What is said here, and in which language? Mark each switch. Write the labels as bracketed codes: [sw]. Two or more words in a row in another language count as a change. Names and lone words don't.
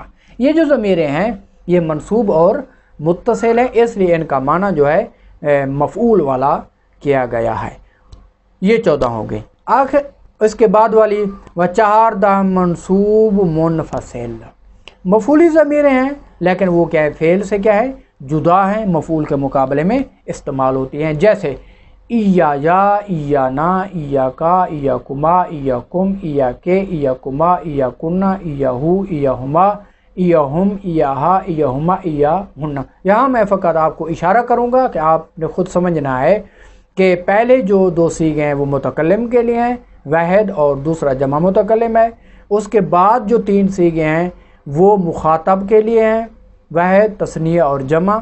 [ur] یہ جو ضمیریں ہیں یہ منصوب اور متصل ہیں، اس لیے ان کا معنی جو ہے مفعول والا کیا گیا ہے۔ یہ 14 ہو گئی۔ آخر اس کے بعد والی و4 دا منصوب منفصل، مفعولی ضمیریں ہیں لیکن وہ کیا ہے؟ فعل سے کیا ہے؟ جدا ہیں، مفعول کے مقابلے میں استعمال ہوتی ہیں، جیسے [ar] ایایا، ایانا، ایاکا، ایاکما، ایاکم، ایاکے، ایاکما، ایاکنا، ایاہو، ایاہما، ایاہم، ایاہا، ایاہما، ایاہن۔ [ur] یہاں میں فقط آپ کو اشارہ کروں گا کہ آپ نے خود سمجھنا ہے کہ پہلے جو 2 صیغے ہیں وہ متکلم کے لیے ہیں، واحد، اور دوسرا جمع متکلم ہے۔ اس کے بعد جو 3 صیغے ہیں وہ مخاطب کے لیے ہیں، واحد، تثنیہ اور جمع۔